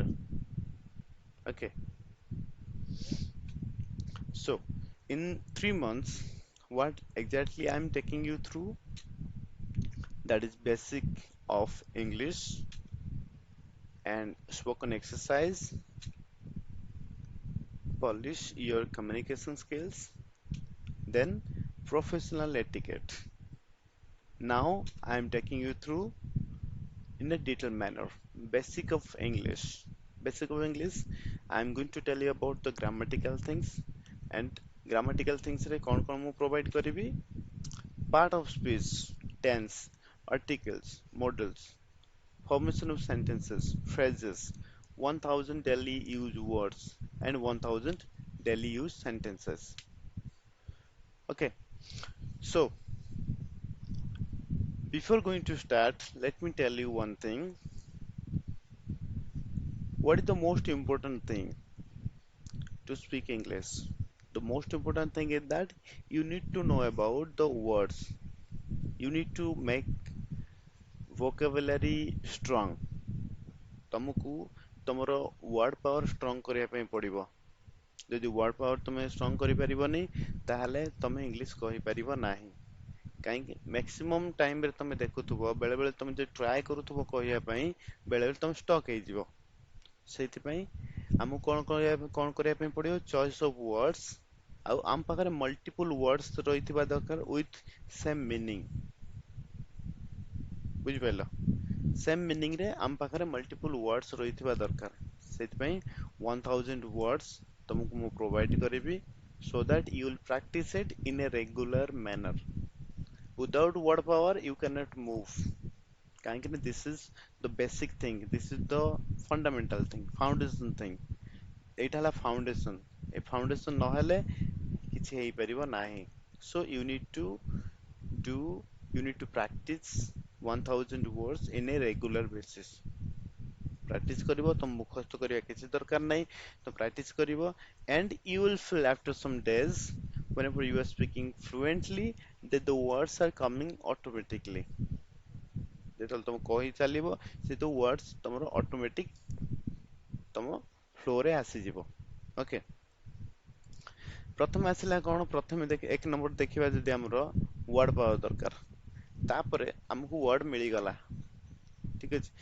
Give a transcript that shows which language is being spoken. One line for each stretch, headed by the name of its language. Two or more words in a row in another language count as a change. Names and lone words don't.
English: Okay, so in 3 months, what exactly I'm taking you through, that is basic of English and spoken exercise, polish your communication skills, then professional etiquette. Now I am taking you through in a detailed manner basic of English. Basic of English, I am going to tell you about the grammatical things and grammatical things
Hindi: रे कौन कौन
Odia: ମୁଁ provide କରିବି
English: part of speech, tense, articles, modals, formation of sentences, phrases, 1000 daily used words and 1000 daily used sentences. Okay, so before going to start, let me tell you one thing. What is the most important thing to speak English? The most important thing is that you need to know about the words. You need to make vocabulary strong.
Odia: ତମକୁ ତମର
English: word power strong
Odia: କରିବା ପାଇଁ ପଡିବ। ଯଦି
English: word power
Odia: ତମେ ଷ୍ଟ୍ରଙ୍ଗ କରିପାରିବନି ତାହେଲେ ତମେ ଇଂଲିଶ କହିପାରିବ ନାହିଁ। କାହିଁକି
English: maximum timeରେ
Odia: ତମେ ଦେଖୁଥିବ ବେଳେବେଳେ ତମେ ଯଦି ଟ୍ରାଏ କରୁଥିବ କହିବା ପାଇଁ ବେଳେବେଳେ ତମେ ଷ୍ଟକ୍ ହେଇଯିବ। ସେଇଥିପାଇଁ ଆମକୁ କଣ କରିବା ପାଇଁ ପଡିବ
English: choice of words
Odia: ଆଉ ଆମ ପାଖରେ
English: multiple words
Odia: ରହିଥିବା ଦରକାର
English: with same meaning.
Odia: ବୁଝିପାରିଲ?
English: same meaningରେ
Odia: ଆମ ପାଖରେ
English: multiple words
Odia: ରହିଥିବା ଦରକାର। ସେଥିପାଇଁ 1000 ୱାର୍ଡସ୍ ତମକୁ ମୁଁ ପ୍ରୋଭାଇଡ କରିବି
English: so that you will practice it in a regular manner. Without word power you cannot move.
Odia: କାହିଁକି ନା
English: this is the basic thing, this is the fundamental thing, foundation thing.
Odia: ଏଇଟା ହେଲା foundation। ଏ foundation ନହେଲେ କିଛି ହେଇପାରିବ ନାହିଁ।
English: So do you need to practice 1000 words in a regular basis।
Odia: ପ୍ରାକ୍ଟିସ କରିବ, ତମ ମୁଖସ୍ଥ କରିବା କିଛି ଦରକାର ନାହିଁ। ତ ପ୍ରାକ୍ଟିସ କରିବ
English: and you will feel after some days whenever you are speaking fluently that the words are coming automatically।
Odia: ଯେତେବେଳେ ତମେ କହି ଚାଲିବ ସେ ତ words ତମର ଅଟୋମେଟିକ ତମ ଫ୍ଲୋରେ ଆସିଯିବ। ଓକେ, ପ୍ରଥମେ ଆସିଲା କଣ, ପ୍ରଥମେ ଏକ ନମ୍ବର ଦେଖିବା ଯଦି ଆମର
English: word power
Odia: ଦରକାର, ତାପରେ ଆମକୁ ୱାର୍ଡ ମିଳିଗଲା, ଠିକ ଅଛି।